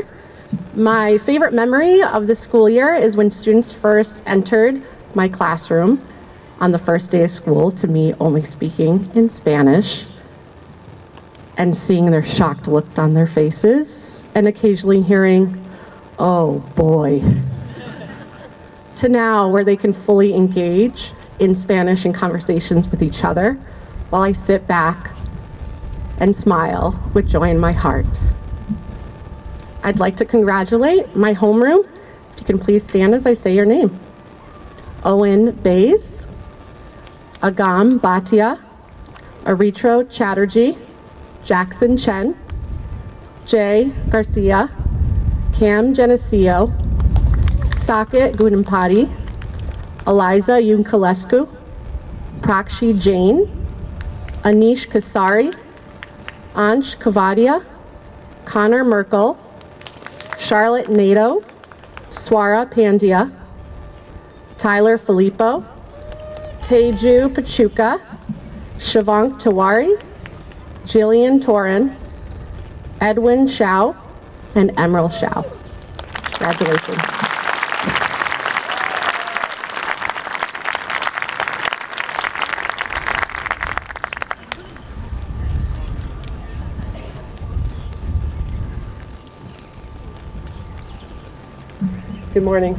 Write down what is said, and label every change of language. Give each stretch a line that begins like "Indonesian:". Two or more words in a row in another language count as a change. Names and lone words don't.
English: My favorite memory of this school year is when students first entered my classroom on the first day of school to me only speaking in Spanish and seeing their shocked look on their faces and occasionally hearing, "Oh boy," to now where they can fully engage in Spanish in conversations with each other while I sit back and smile with joy in my heart. I'd like to congratulate my homeroom. If you can please stand as I say your name. Owen Bays, Agam Bhatia, Aritro Chatterjee, Jackson Chen, Jay Garcia, Cam Geneseo, Saket Gunampati, Eliza Yunkalescu, Prakshi Jain, Anish Kasari, Ansh Kavadia, Connor Merkel, Charlotte Nato, Swara Pandya, Tyler Filippo, Teju Pachuca, Shivank Tawari, Jillian Torin, Edwin Shao, and Emerald Shao. Congratulations. Good morning.